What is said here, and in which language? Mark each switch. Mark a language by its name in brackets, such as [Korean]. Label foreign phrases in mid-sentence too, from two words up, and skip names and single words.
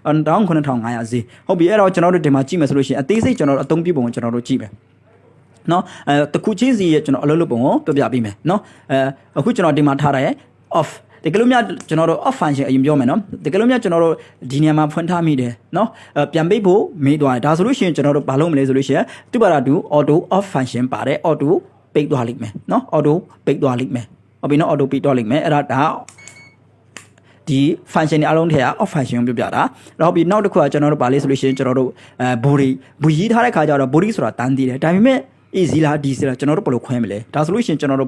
[Burmese] 19500 ဈေးဟုတ်ပြီအဲ့တော့ကျွန်တော်တို့ဒီမှာကြည့်မယ်ဆိုလို့ရှိရင်အသေးစိတ်ကျွန်တော်တို့အသုံးပြုပုံကိုကျွန်တော်တို့ကြည့်မယ်နော်တခုချင်းစီရဲ့ကျွန်တော်အလုပ်လုပ်ပုံကိုပြပေးမယ်နော်အခုကျွန်တော်ဒီမှာထားတာရဲ့ off တကယ်လို့များကျွန်တော်တို့ [English] off function [Burmese] အရင်ပြောမယ်နော်တကယ်လို့များကျွန်တော်တို့ဒီနေရာမှာဖွင့်ထားမိတယ်နော်ပြန်ပိတ်ဖို့မေးသွားတယ်ဒါဆိုလို့ရှိရင်ကျွန်တော်တို့ဘာလုပ်မလဲဆိုလို့ရှိရင်သူ့ဘာသာသူ [English] auto off function [Burmese] ပါတယ် auto ပိတ် သွားလိမ့်မယ်နော် auto ပိတ်သွားလိမ့်မယ်ဟုတ်ပြီနော် auto ပိတ်သွားလိမ့်မယ်အဲ့ဒါဒီ function တွေအလုံးထဲက [English] off function [Burmese] ကိုပြပြတာနောက်ပြီးနောက်တစ်ခုကကျွန်တော်တို့ဗာလေးဆိုလို့ရှိရင်ကျွန်တော်တို့ဘူရေးထားတဲ့ခါကျတော့ body ဆိုတာတန်းတည်တယ်ဒါပေမဲ့AC လား DC လားကျွန်တော်တို့ဘယ်လိုခွဲမလဲဒါဆိုလို့ရှိရင်ကျွန်တော်တို့